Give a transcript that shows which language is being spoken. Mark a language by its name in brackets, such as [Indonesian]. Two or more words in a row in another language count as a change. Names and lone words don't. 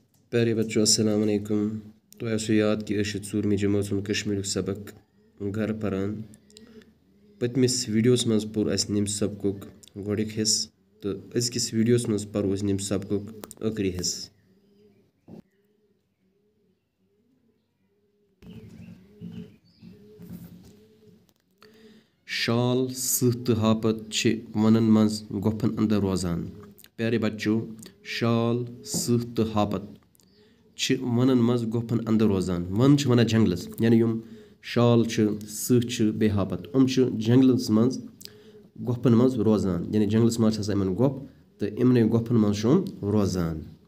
[Hindi] प्यारे बच्चों अस्सलाम वालेकुम। [Kashmiri] तो ऐसे याद कि ूरमी जमात कश्मीर सबक घर परान पतमिस वीडियोस मज पुर अस निम सबक गोडिक हिस तो अजकिस वीडियोस मज परो निम सबक आखरी हिस। शाल सह तो हापत वनन मज गोफन अंदर रोजान। [Hindi] प्यारे बच्चों, [Kashmiri] शाल सह तो हापत वनन मज गोफन अंदर रोजान। वन वन जंगलस यानी यम शाल सह बे हापत जंगलस मज गोफन मज रोजान, यानी जंगलस मज इन गोफ तो इमन गोफन मज रोजान।